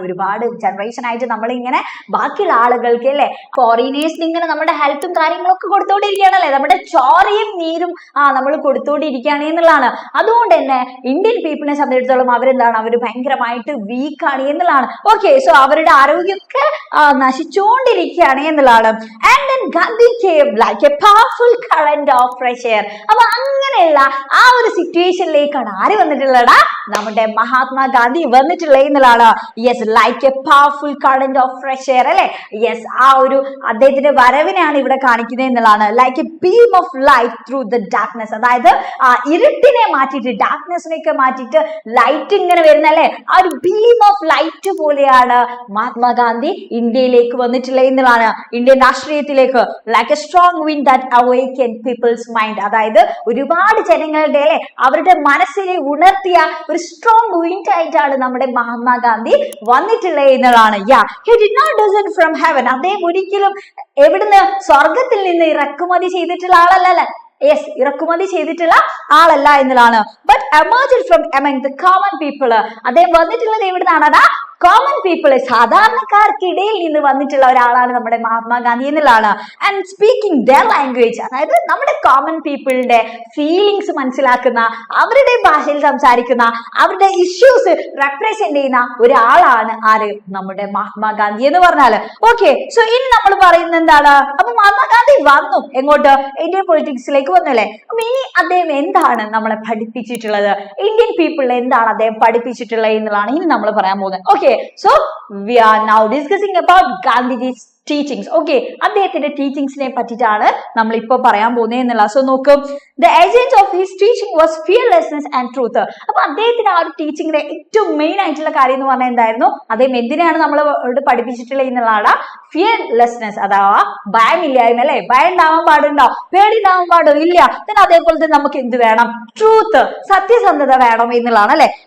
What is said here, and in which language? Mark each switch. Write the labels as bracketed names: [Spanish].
[Malayalam] ഒരുപാട് ജനറേഷൻ ആയിട്ട് നമ്മൾ ഇങ്ങനെ ബാക്കിയുള്ള ആളുകൾക്ക് അല്ലെ, ഫോറിനേഴ്സിന് ഇങ്ങനെ നമ്മുടെ ഹെൽത്തും കാര്യങ്ങളൊക്കെ കൊടുത്തോണ്ടിരിക്കുകയാണല്ലേ, നമ്മുടെ ചോരയും നീരും നമ്മൾ കൊടുത്തോണ്ടിരിക്കുകയാണ് എന്നുള്ളതാണ്. അതുകൊണ്ട് തന്നെ ഇന്ത്യൻ പീപ്പിളിനെ സംബന്ധിച്ചിടത്തോളം അവരെന്താണ്, അവർ ഭയങ്കരമായിട്ട് വീക്കാണ് എന്നുള്ളതാണ്. ഓക്കെ, സോ അവരുടെ ആരോഗ്യമൊക്കെ നശിച്ചുകൊണ്ടിരിക്കുകയാണ് എന്നുള്ളതാണ്. [English] And then Gandhi came like a powerful current of fresh air. [Malayalam] അപ്പൊ അങ്ങനെയുള്ള ആ ഒരു സിറ്റുവേഷനിലേക്കാണ് ആര് വന്നിട്ടുള്ളടാ, നമ്മുടെ മഹാത്മാഗാന്ധി വന്നിട്ടുള്ളത് എന്നുള്ളതാണ്. Yes, [English] like A powerful current of fresh air [Malayalam] അല്ലെ, യെസ്, ആ ഒരു അദ്ദേഹത്തിന്റെ വരവിനെയാണ് ഇവിടെ കാണിക്കുന്നത് എന്നുള്ളതാണ്. [English] Like a beam of light through the darkness. [Malayalam] അതായത് ഇരുട്ടിനെ മാറ്റിയിട്ട്, ഡാർക്ക്നെസ്സിനെയൊക്കെ മാറ്റിയിട്ട് ലൈറ്റ് ഇങ്ങനെ വരുന്നല്ലേ, ആ ഒരു ബീം ഓഫ് ലൈറ്റ് പോലെയാണ് മഹാത്മാഗാന്ധി ഇന്ത്യയിലേക്ക് വന്നിട്ടുള്ളത് എന്നുള്ളതാണ്, ഇന്ത്യൻ രാഷ്ട്രീയത്തിലേക്ക്. [English] Like a strong wind that awaken people's mind. [Malayalam] അതായത് ഒരുപാട് ജനങ്ങളുടെ അല്ലെ അവരുടെ മനസ്സിനെ ഉണർത്തിയ ഒരു സ്ട്രോങ് വിൻഡ് ആയിട്ടാണ് നമ്മുടെ മഹാത്മാഗാന്ധി വന്നിട്ടുള്ളത് എന്നുള്ളതാണ്. [English] He did not descend from heaven. [Malayalam] അദ്ദേഹം ഒരിക്കലും എവിടുന്ന് സ്വർഗത്തിൽ നിന്ന് ഇറക്കുമതി ചെയ്തിട്ടുള്ള ആളല്ല, യെസ്, ഇറക്കുമതി ചെയ്തിട്ടുള്ള ആളല്ല എന്നുള്ളതാണ്. [English] But emerged from among the common people. [Malayalam] അദ്ദേഹം വന്നിട്ടുള്ളത് എവിടുന്നാണ്, കോമൺ പീപ്പിൾ, സാധാരണക്കാർക്കിടയിൽ നിന്ന് വന്നിട്ടുള്ള ഒരാളാണ് നമ്മുടെ മഹാത്മാഗാന്ധി എന്നുള്ളതാണ്. [English] and speaking there language, [Malayalam] അതായത് നമ്മുടെ കോമൺ പീപ്പിളിന്റെ ഫീലിങ്സ് മനസ്സിലാക്കുന്ന, അവരുടെ ഭാഷയിൽ സംസാരിക്കുന്ന, അവരുടെ ഇഷ്യൂസ് റെപ്രസെന്റ് ചെയ്യുന്ന ഒരാളാണ് ആര്, നമ്മുടെ മഹാത്മാഗാന്ധി എന്ന് പറഞ്ഞാല്. ഓക്കെ, സോ ഇനി നമ്മൾ പറയുന്നത് എന്താണ്, അപ്പൊ മഹാത്മാഗാന്ധി വന്നു എങ്ങോട്ട്, ഇന്ത്യൻ പൊളിറ്റിക്സിലേക്ക് വന്നല്ലേ. അപ്പൊ ഇനി അദ്ദേഹം എന്താണ് നമ്മളെ പഠിപ്പിച്ചിട്ടുള്ളത്, ഇന്ത്യൻ പീപ്പിളിനെ എന്താണ് അദ്ദേഹം പഠിപ്പിച്ചിട്ടുള്ളത് എന്നുള്ളതാണ് ഇനി നമ്മൾ പറയാൻ പോകുന്നത്. [English] Okay, so we are now discussing about Gandhiji's teachings. [Malayalam] Okay, അദ്ദേഹത്തിന്റെ ടീച്ചിങ്സിനെ പറ്റിയിട്ടാണ് നമ്മൾ ഇപ്പൊ പറയാൻ പോകുന്നത് എന്നുള്ള. [English] So നോക്ക്, the essence of his teaching was fearlessness and truth. [Malayalam] അപ്പൊ അദ്ദേഹത്തിന്റെ ആ ഒരു ടീച്ചിങ്ങിന്റെ ഏറ്റവും മെയിൻ ആയിട്ടുള്ള കാര്യം എന്ന് പറഞ്ഞാൽ എന്തായിരുന്നു, അദ്ദേഹം എന്തിനാണ് നമ്മളോട് പഠിപ്പിച്ചിട്ടുള്ളത് എന്നുള്ളതാണ്, ഫിയർലെസ്നെസ്, അഥവാ ഭയമില്ലായ്മ അല്ലെ. ഭയം ഉണ്ടാവാൻ പാടുണ്ടോ, പേടി ഉണ്ടാവാൻ പാടോ, ഇല്ല. പിന്നെ അതേപോലെ തന്നെ നമുക്ക് എന്ത് വേണം, ട്രൂത്ത്, സത്യസന്ധത വേണം എന്നുള്ളതാണ് അല്ലെ.